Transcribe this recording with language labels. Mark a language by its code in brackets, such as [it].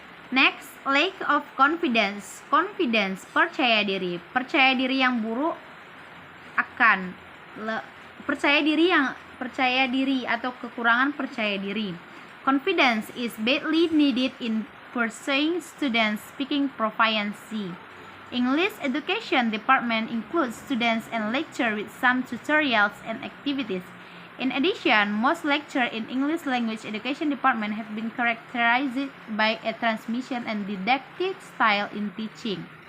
[en] Next, lack of confidence. [id] Confidence, percaya diri. Percaya diri yang buruk akan percaya diri atau kekurangan percaya diri. [en] Confidence is badly needed in pursuing students' speaking proficiency. English Education Department includes students and lecture with some tutorials and activities. In addition, most lectures in English Language Education Department have been characterized by a transmission and didactic style in teaching.